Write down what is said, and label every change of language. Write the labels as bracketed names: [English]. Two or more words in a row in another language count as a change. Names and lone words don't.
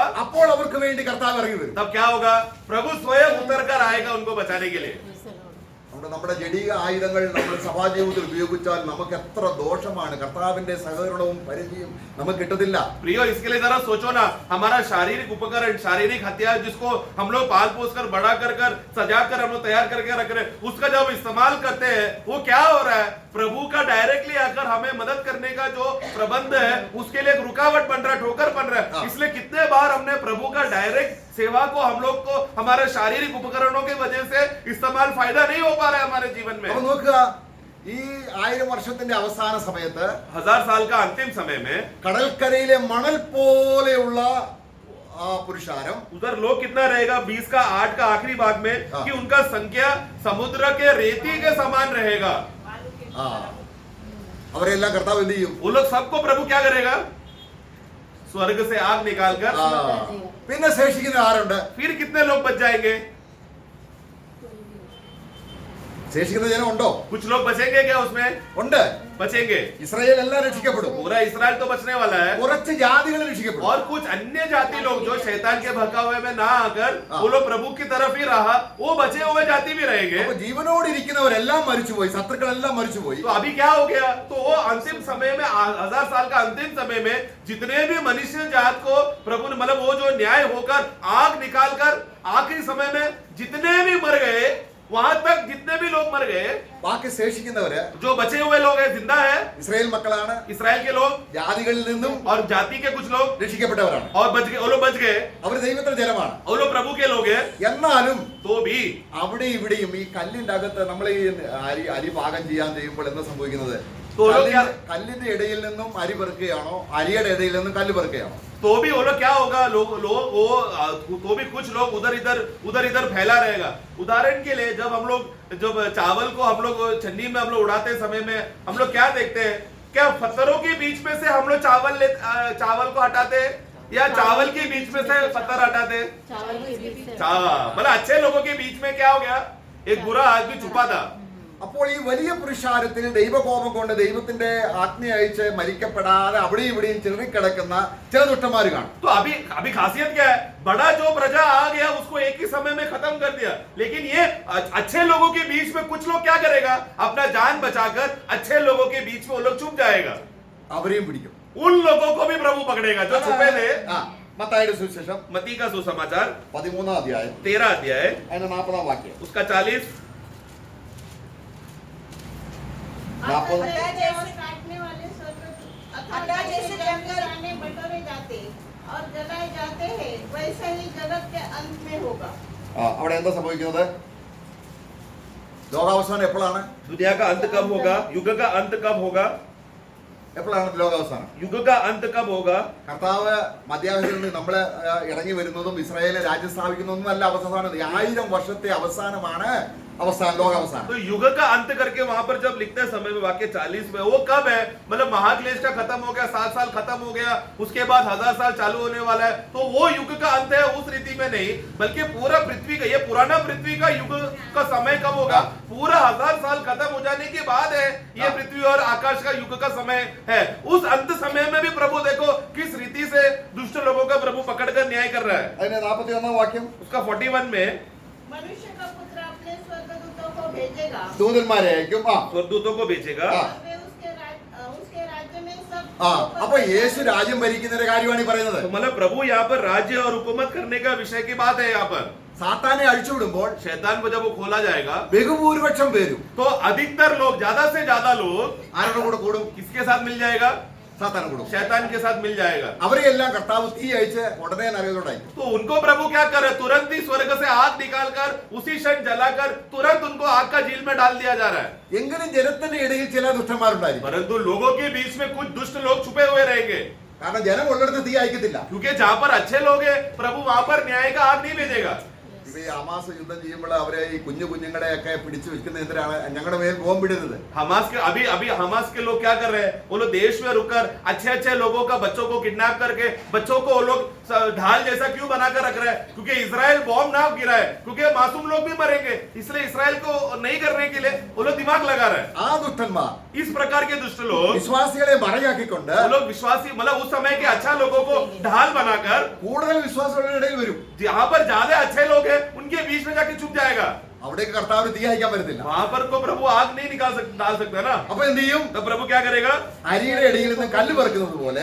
[Malayalam] അപ്പോൾ അവർക്ക് വേണ്ടി കർത്താവ് ഇറങ്ങി വരും. [Hindi] तब क्या होगा? प्रभु स्वयं उतर कर आएगा उनको बचाने के लिए. [Malayalam] നമ്മുടെ ജഡീക ആയുധങ്ങൾ നമ്മൾ സഭാജീവിതത്തിൽ ഉപയോഗിച്ചാൽ നമുക്ക് എത്ര ദോഷമാണ്. കർത്താവിന്റെ സഹകരണവും പരിചയം നമുക്ക് കിട്ടത്തില്ല. [Hindi] प्रियो, इसके लिए जरा सोचो ना, हमारा शारीरिक उपकरण, शारीरिक हथियार जिसको हम लोग पाल पोस कर बड़ा कर सजा कर हम लोग तैयार करके रख रहे हैं, उसका जब इस्तेमाल करते हैं वो क्या हो रहा है? प्रभु का डायरेक्टली आकर हमें मदद करने का जो प्रबंध है उसके लिए एक रुकावट बन रहा है, ठोकर बन रहा है. इसलिए कितने बार हमने प्रभु का डायरेक्ट सेवा को हम लोग को हमारे शारीरिक उपकरणों की वजह से इस्तेमाल फायदा नहीं हो पा रहा है हमारे जीवन में. [Malayalam] അപ്പൊ നോക്കുക, ഈ 1000 വർഷത്തിന്റെ അവസാന സമയത്ത് [Hindi] 1000 साल का अंतिम समय में [Malayalam] കടൽക്കരയിലെ മണൽ പോലെയുള്ള പുരുഷാരം, [Hindi] उधर लोग कितना रहेगा? 20 का 8 का आखिरी भाग में हाँ। कि उनका संख्या समुद्र के रेती के समान रहेगा. [Malayalam] അവരെല്ലാം കർത്താവ് എന്ത് ചെയ്യും? [Hindi] वो लोग सबको प्रभु क्या करेगा? स्वर्ग से आग निकालकर [Malayalam] പിന്നെ ശേഷിക്കുന്ന ആരുണ്ട്? [Hindi] फिर कितने लोग बच जाएंगे? [Malayalam] ശേഷിക്കുന്ന ജനം ഉണ്ടോ? [Hindi] कुछ लोग बचेंगे क्या उसमें? [Malayalam] ഉണ്ട്. [Hindi] बचेंगे। [Malayalam] ഇസ്രായേൽ എല്ലാം രക്ഷിക്കപ്പെടും. [Hindi] पूरा इस्राएल तो बचने वाला है [Malayalam] കുറച്ച് ജാതികൾ രക്ഷിക്കപ്പെടും. [Hindi] और कुछ अन्य जाति लोग जो शैतान के बहकावे में ना आकर वो लोग प्रभु की तरफ ही रहा, वो बचे हुए जाति भी रहेंगे। [Malayalam] അപ്പൊ ജീവനോട് ഇരിക്കുന്നവരെല്ലാം മരിച്ചുപോയി, ശത്രുക്കളെല്ലാം മരിച്ചുപോയി. [Hindi] तो अभी क्या हो गया? तो वो अंतिम समय में 1000 साल का अंतिम समय में जितने भी मनुष्य जात को प्रभु ने मतलब वो जो न्याय होकर आग निकाल कर आखिरी समय में जितने भी मर गए, वहां तक जितने भी लोग मर गए, [Malayalam] ബാക്കി ശേഷിക്കുന്നവര് [Hindi] जो बचे हुए लोग हैं जिंदा है [Malayalam] ഇസ്രായേൽ മക്കളാണ്. [Hindi] इसराइल के लोग [Malayalam] ജാതികളിൽ നിന്നും [Hindi] और जाति के कुछ लोग [Malayalam] രക്ഷിക്കപ്പെട്ടവരാണ്. [Hindi] और बच गए, वो लोग बच गए, [Malayalam] അവര് ദൈവത്തിന്റെ ജനമാണ്. [Hindi] वो लोग प्रभु के लोग हैं। [Malayalam] എന്നാലും [Hindi] तो भी [Malayalam] അവിടെ ഇവിടെയും ഈ കല്ലിന്റെ അകത്ത് നമ്മൾ ഈ അരി പാകം ചെയ്യാൻ ചെയ്യുമ്പോൾ എന്താ സംഭവിക്കുന്നത്? കല്ലിന്റെ ഇടയിൽ നിന്നും അരി പെറുക്കുകയാണോ, അരിയുടെ ഇടയിൽ നിന്നും കല്ല് പെറുക്കുകയാണോ? [Hindi] तो भी वो लोग क्या होगा, लोग वो तो भी कुछ लोग उधर इधर फैला रहेगा। उदाहरण के लिए जब हम लोग जब चावल को हम लोग छन्नी में हम लोग उड़ाते समय में हम लोग क्या देखते हैं? क्या पत्थरों के बीच में से हम लोग चावल को हटाते हैं या चावल के बीच में से पत्थर हटाते हैं? चावल के बीच से मतलब अच्छे लोगों के बीच में क्या हो गया? एक बुरा आदमी छुपा था। [Malayalam] അപ്പോൾ ഈ വലിയ പുരുഷാരത്തിൽ ദൈവകോപം കൊണ്ട് ദൈവത്തിന്റെ ആജ്ഞ അയച്ച് മരിക്കപ്പെടാതെ അവിടെയും ഇവിടെയും ചിതറിക്കിടക്കുന്ന ചില ദുഷ്ടന്മാർ കാണും. [Hindi] तो अभी खासियत क्या है? बड़ा जो प्रजा आ गया उसको एक ही समय में खत्म कर दिया, लेकिन ये अच्छे लोगों के बीच में कुछ लोग क्या करेगा? अपना जान बचाकर अच्छे लोगों के बीच में वो लोग छुप जाएगा, [Malayalam] അവരെയും പിടിക്കും. [Hindi] उन लोगों को भी प्रभु पकड़ेगा जो छुपे थे। [Malayalam] മത്തായിയുടെ സുവിശേഷം [Hindi] मत्ती का सुसमाचार [Malayalam] 13 അധ്യായം [Hindi] 13 अध्याय [Malayalam] അതിന്റെ 40 വാക്യം. [Hindi] उसका 40 नापो। काटने वाले अथवा जैसे जंगल आने बटोरे जाते और जलाए जाते हैं, वैसे ही जगत के अंत में होगा। [Malayalam] അവിടെ എന്താ സംഭവിക്കുന്നത്? ലോകാവസാനം എപ്പോഴാണ്? [Hindi] दुनिया का अंत कब होगा? युग का अंत कब होगा? [Malayalam] എപ്പോഴാണ് ലോകാവസാനം? [Hindi] युग का अंत कब होगा? [Malayalam] കർത്താവ് മധ്യാഹ്നത്തിൽ നിന്ന് നമ്മളെ ഇറങ്ങി വരുന്നതും ഇസ്രായേലിനെ രാജ്യം സ്ഥാപിക്കുന്നതൊന്നും അല്ല അവസാനം. 1000 വർഷത്തെ അവസാനമാണ് अवसान लोग अवसान। [Hindi] तो युग का अंत करके वहां पर जब लिखते हैं समय में वाक्य 40 में, वो कब है? मतलब महाक्लेश का खत्म हो गया, 7 साल खत्म हो गया, उसके बाद 1000 साल चालू होने वाला है, तो वो युग का अंत है उस रीति में नहीं, बल्कि पूरा पृथ्वी का, ये पुराना पृथ्वी का युग का समय कब होगा? पूरा 1000 साल खत्म हो जाने के बाद है ये पृथ्वी और आकाश का युग का समय है। उस अंत समय में भी प्रभु देखो किस रीति से दुष्ट लोगों का प्रभु पकड़कर न्याय कर रहा है। [Malayalam] അതിന്റെ 41 വാക്യം [Hindi] उसका 41 में मनुष्य का पुत्र अपने स्वर्गदूतों को भेजेगा [Malayalam] ദൂതന്മാരെ അയക്കും. [Hindi] स्वर्गदूतों को भेजेगा हाँ। और वे उसके राज्य में सब [Malayalam] അപ്പൊ യേശു രാജ്യം ഭരിക്കുന്നതിന്റെ കാര്യമാണ് ഈ പറയുന്നത്. [Hindi] तो मतलब प्रभु यहाँ पर राज्य और हुकूमत करने का विषय की बात है। यहाँ पर [Malayalam] സാത്താനെ അഴിച്ചുവിടുമ്പോൾ [Hindi] शैतान को जब वो खोला जाएगा [Malayalam] ബഹുഭൂരിപക്ഷം പേരും [Hindi] तो अधिकतर लोग, ज्यादा से ज्यादा लोग [Malayalam] ആരുടെ കൂടെ കൂടും? [Hindi] किसके साथ मिल जाएगा? [Malayalam] സാത്താൻ കൂടും. [Hindi] शैतान के साथ मिल जाएगा। [Malayalam] അവരെയെല്ലാം കർത്താവ് തീ അയച്ച് ഉടനെ നരകത്തോടായി. [Hindi] तो उनको प्रभु क्या करे? तुरंत ही स्वर्ग से आग निकालकर उसी क्षण जलाकर तुरंत उनको आग का झील में डाल दिया जा रहा है। [Malayalam] എങ്കിലും ജനത്തിന്റെ ഇടയിൽ ചില ദുഷ്ടന്മാരുണ്ടായിരിക്കും. [Hindi] परंतु लोगों के बीच में कुछ दुष्ट लोग छुपे हुए रहेंगे, [Malayalam] കാരണം ജനം ഉള്ളിടത്ത് തീ അയക്കത്തില്ല. [Hindi] क्योंकि जहाँ पर अच्छे लोग हैं प्रभु वहां पर न्याय का आग नहीं भेजेगा। [Malayalam] ഇപ്പൊ ഈ ഹമാസ് യുദ്ധം ചെയ്യുമ്പോൾ അവരെ ഈ കുഞ്ഞുങ്ങളെയൊക്കെ പിടിച്ചു വെക്കുന്ന എന്തിനാണ്? ഞങ്ങളുടെ മേൽ ബോംബിടരുത്. [Hindi] हमास के अभी हमास के लोग क्या कर रहे हैं? वो लोग देश में रुककर अच्छे लोगों का बच्चों को किडनैप करके बच्चों को वो लोग ढाल जैसा क्यों बनाकर रख रहे हैं? क्योंकि इजराइल बॉम्ब ना गिरा है, क्योंकि मासूम लोग भी मरेंगे, इसलिए इजराइल को नहीं करने के लिए वो लोग दिमाग लगा रहे हैं। [Malayalam] ആ ദുഷ്ടന്മാർ [Hindi] इस प्रकार के दुष्ट लोग, [Malayalam] വിശ്വാസികളെ മറയാക്കിക്കൊണ്ട് [Hindi] वो लोग विश्वासी मतलब उस समय के अच्छा लोगों को ढाल बनाकर [Malayalam] കൂടുതൽ വിശ്വാസികളുടെ ഇടയിൽ വരും. [Hindi] जहाँ पर ज्यादा अच्छे लोग हैं उनके बीच में जाके छुप जाएगा। [Malayalam] അവിടേക്ക് കർത്താവിന് തീ അയക്കാൻ പറ്റത്തില്ല. [Hindi] वहां पर को प्रभु आग नहीं डाल सकता ना। [Malayalam] അപ്പൊ എന്ത് ചെയ്യും? [Hindi] तो प्रभु क्या करेगा? [Malayalam] അരിയുടെ ഇടയിൽ നിന്ന് കല്ല് പെറുക്കുന്നത് പോലെ